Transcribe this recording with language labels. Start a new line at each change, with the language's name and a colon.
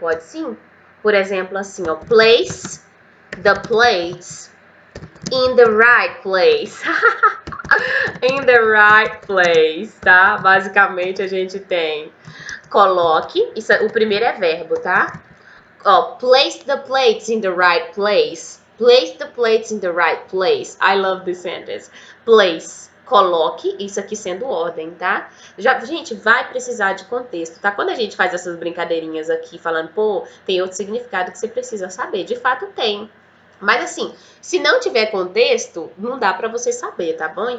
Portuguese: Pode sim. Por exemplo, assim, ó,
English: place the plates in the right place. In the right place, tá?
Portuguese: Basicamente a gente tem coloque, isso, o primeiro é verbo, tá?
English: Ó, place the plates in the right place. Place the plates in the right place. I love this sentence.
Portuguese: Place, coloque, isso aqui sendo ordem, tá? Gente, vai precisar de contexto, tá? Quando a gente faz essas brincadeirinhas aqui, falando, pô, tem outro significado que você precisa saber. De fato tem. Mas assim, se não tiver contexto, não dá pra você saber, tá bom?